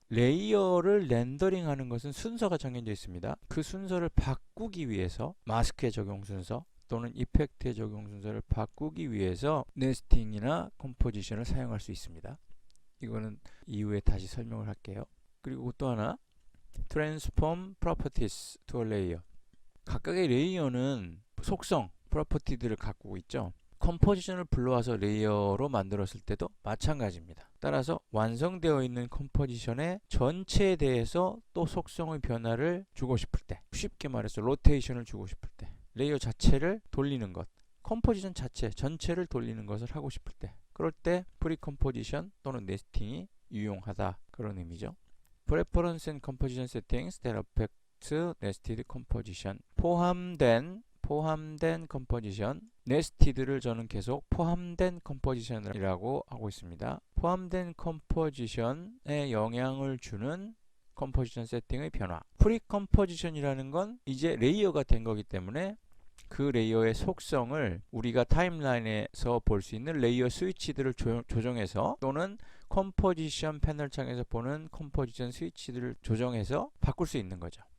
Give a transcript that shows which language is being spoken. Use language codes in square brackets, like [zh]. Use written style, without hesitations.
[ko] 레이어를 렌더링하는 것은 순서가 정해져 있습니다. 그 순서를 바꾸기 위해서 마스크의 적용 순서 또는 이펙트의 적용 순서를 바꾸기 위해서 네스팅이나 컴포지션을 사용할 수 있습니다. 이거는 이후에 다시 설명을 할게요. 그리고 또 하나, [en] transform properties to a layer. [ko] 각각의 레이어는 속성, 프로퍼티들을 갖고 있죠. 컴포지션을 불러와서 레이어로 만들었을 때도 마찬가지입니다. 따라서 완성되어 있는 컴포지션의 전체에 대해서 또 속성의 변화를 주고 싶을 때, 쉽게 말해서 로테이션을 주고 싶을 때, 레이어 자체를 돌리는 것, 컴포지션 자체 전체를 돌리는 것을 하고 싶을 때, 그럴 때 프리컴포지션 또는 네스팅이 유용하다, 그런 의미죠. [en] Preference and composition settings that affect nested composition. [ko] 포함된 컴포지션, 네스티드를 저는 계속 포함된 컴포지션이라고 하고 있습니다. 포함된 컴포지션에 영향을 주는 컴포지션 세팅의 변화. 프리컴포지션이라는 건 이제 레이어가 된 거기 때문에 그 레이어의 속성을 우리가 타임라인에서 볼 수 있는 레이어 스위치들을 조정해서, 또는 컴포지션 패널 창에서 보는 컴포지션 스위치들을 조정해서 바꿀 수 있는 거죠.